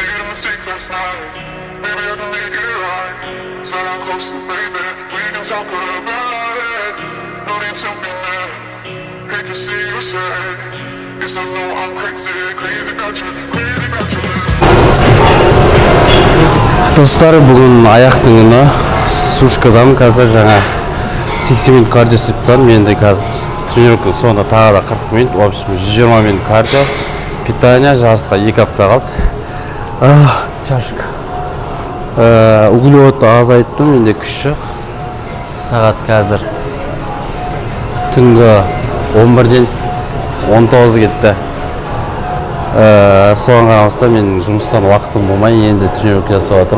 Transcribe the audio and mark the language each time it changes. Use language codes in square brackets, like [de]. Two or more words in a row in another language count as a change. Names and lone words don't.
[en] mistake last night. Maybe I can make it right. Said I'm close to baby. We can talk about it. No need to be mad. Hate to see you sad. Yes, I know I'm crazy, crazy about you, crazy about you. [kk] Достар, бүгін аяқтың күні сушкадамын. Қазір жаңа 80 минут кардио істеп тұрмын. Менде қазір тренировканың соңында тағы да 40 минут, [ru] в общем 120 минут кардио. [kk] Питание жарысқа 2 апта қалды. Чашка. Углеводты азайттым, менде күш жоқ. Сағат қазір түнгі 11-ден 19 кетті. Соған қарамастан мен жұмыстан уақытым болмай, енді тренировка жасап жатырмын.